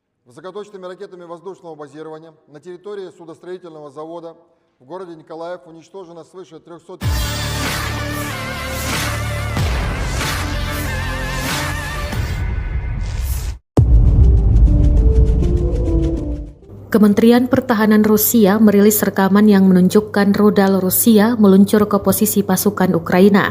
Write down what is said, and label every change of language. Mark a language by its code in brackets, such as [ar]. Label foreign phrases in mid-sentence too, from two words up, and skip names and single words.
[ru] Высокоточными ракетами воздушного базирования на территории судостроительного завода в городе Николаев уничтожено свыше 300... [id] Kementerian Pertahanan Rusia merilis rekaman yang menunjukkan rudal Rusia meluncur ke posisi pasukan Ukraina.